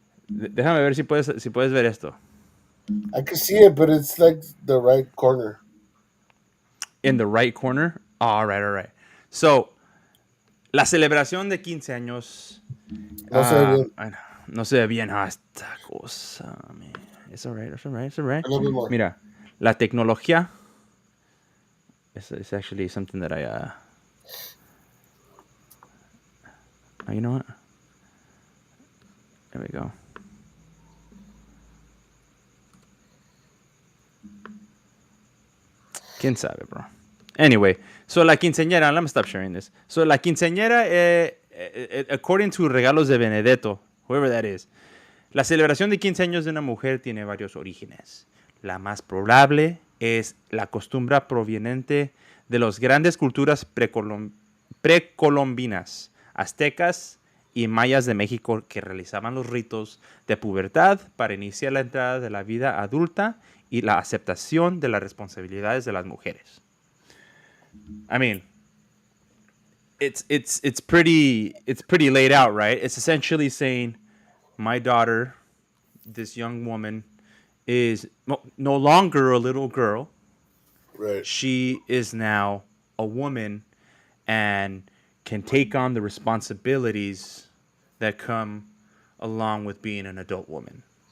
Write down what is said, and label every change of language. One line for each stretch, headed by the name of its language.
Spanish: Déjame ver si puedes ver esto.
English: I can see it, but it's like the right corner. In the right corner. Oh, all right, all right. So,
Spanish: la celebración de 15 años. No se ve bien. Ay, no se ve bien esta cosa.
English: It's alright, it's alright, it's alright. A little bit more.
Spanish: Mira, la tecnología.
English: It's actually something that oh, you know what? There we go.
Spanish: ¿Quién sabe, bro?
English: Anyway, so la quinceañera, let me stop sharing this. So
Spanish: la quinceañera,
English: according to
Spanish: Regalos de Benedetto,
English: whoever that is,
Spanish: la celebración de 15 años de una mujer tiene varios orígenes. La más probable es la costumbre proveniente de las grandes culturas precolombinas, aztecas y mayas de México que realizaban los ritos de pubertad para iniciar la entrada de la vida adulta y la aceptación de las responsabilidades de las mujeres.
English: I mean, it's pretty laid out, right? It's essentially saying my daughter, this young woman, is no longer a little girl. Right. She is now a woman and can take on the responsibilities that come along with being an adult woman.